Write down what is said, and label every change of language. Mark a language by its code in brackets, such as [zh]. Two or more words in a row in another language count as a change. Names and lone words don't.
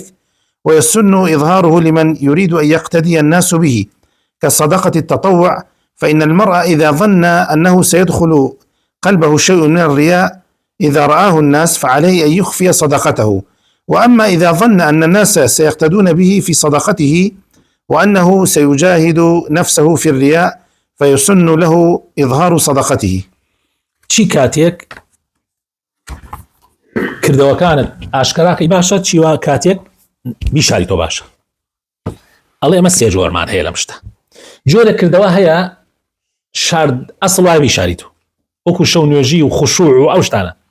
[ar] ويسن إظهاره لمن يريد أن يقتدي الناس به، كصدقة التطوع، فإن المرء إذا ظن أنه سيدخل قلبه شيء من الرياء إذا رآه الناس فعليه أن يخفي صدقته، وأما إذا ظن أن الناس سيقتدون به في صدقته وأنه سيجاهد نفسه في الرياء فيسن له إظهار صدقته. [ckb] چی کاتێک کردەوەکانت ئاشکراکەی باشە، چیوا کاتێک بیشاری تۆ باشە. ئەڵێ ئەمە سێ جۆرمان هەیە لەم شتە. جۆرە کردەوە هەیە شارد ئەسڵ وای بیشاری تۆ، وەکو شەو نوێژی و خوشوع و ئەو شتانە.